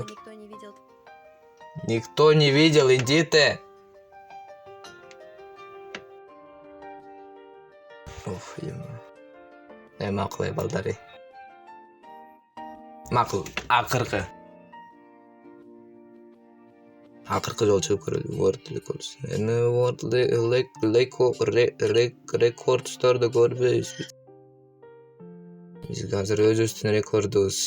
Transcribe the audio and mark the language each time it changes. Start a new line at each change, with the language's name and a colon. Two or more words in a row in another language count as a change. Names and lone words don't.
Russian: Никто не видел. Никто не видел, иди ты. Уф, ё-моё.
Kyrgyz: Макул балдары. Макул, акыркы жол чыгып көрөлү. World рекордстарды көрбөйбүз. Биз азыр өзүбүздүн рекордубуз.